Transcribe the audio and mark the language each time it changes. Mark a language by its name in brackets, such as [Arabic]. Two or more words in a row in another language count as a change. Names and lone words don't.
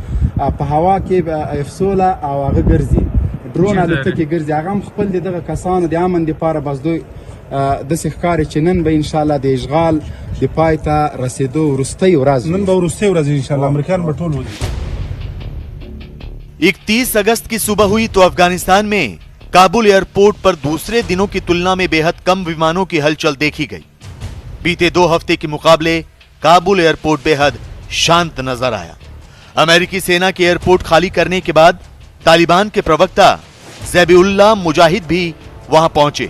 [Pashto] په هوا کې افسوله او هغه ګرځي، ډرون الوتکې ګرځي. هغه هم خپل دغه کسانو د امن دپاره بس دوی داسې ښکاري چې نن به انشاءالله د اشغال د پای ته رسېدو وروستۍ ورځ نن به وروستۍ ورځ انشاءالله امریکایان به ټول وځي. [Hindi] 31 अगस्त की सुबह हुई तो अफगानिस्तान में काबुल एयरपोर्ट पर दूसरे दिनों की तुलना में बेहद कम विमानों की हलचल देखी गई। बीते 2 हफ्ते के मुकाबले काबुल एयरपोर्ट बेहद शांत नजर आया। अमेरिकी सेना के एयरपोर्ट खाली करने के बाद तालिबान के प्रवक्ता ज़बीहुल्लाह मुजाहिद भी वहां पहुंचे।